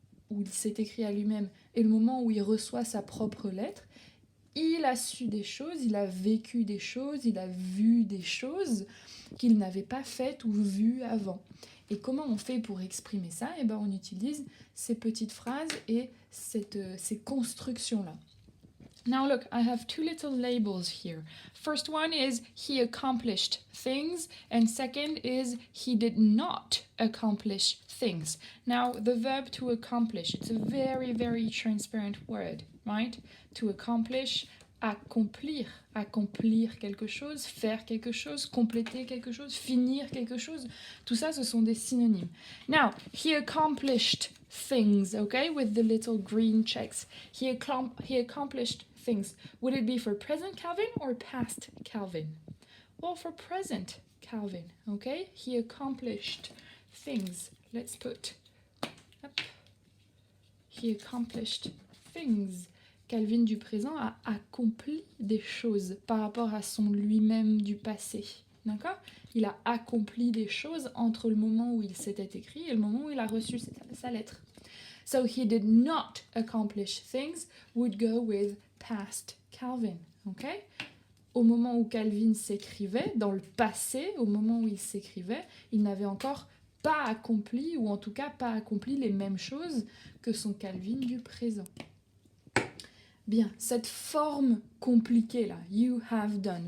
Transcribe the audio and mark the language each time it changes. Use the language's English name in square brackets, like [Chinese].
[French] où il s'est écrit à lui-même et le moment où il reçoit sa propre lettre, il a su des choses, il a vécu des choses, il a vu des choses qu'il n'avait pas faites ou vues avant. Et comment on fait pour exprimer ça? Eh ben, on utilise ces petites phrases et ces constructions-là. [English] Now look, I have two little labels here. First one is he accomplished things, and second is he did not accomplish things. Now the verb to accomplish, it's a very, very transparent word, right? To accomplish, [French] accomplir quelque chose, faire quelque chose, compléter quelque chose, finir quelque chose, tout ça ce sont des synonymes. [English] Now, he accomplished things, okay, with the little green checks. He accomplished things. Would it be for present Calvin or past Calvin? Well, for present Calvin, okay? He accomplished things. Let's put up. He accomplished things. [French] Calvin du présent a accompli des choses par rapport à son lui-même du passé. D'accord? Il a accompli des choses entre le moment où il s'était écrit et le moment où il a reçu sa lettre. [English] So he did not accomplish things would go with past Calvin. Okay? [French] Au moment où Calvin s'écrivait, dans le passé, au moment où il s'écrivait, il n'avait encore pas accompli, ou en tout cas pas accompli les mêmes choses que son Calvin du présent. Bien, cette forme compliquée là, [English] you have done.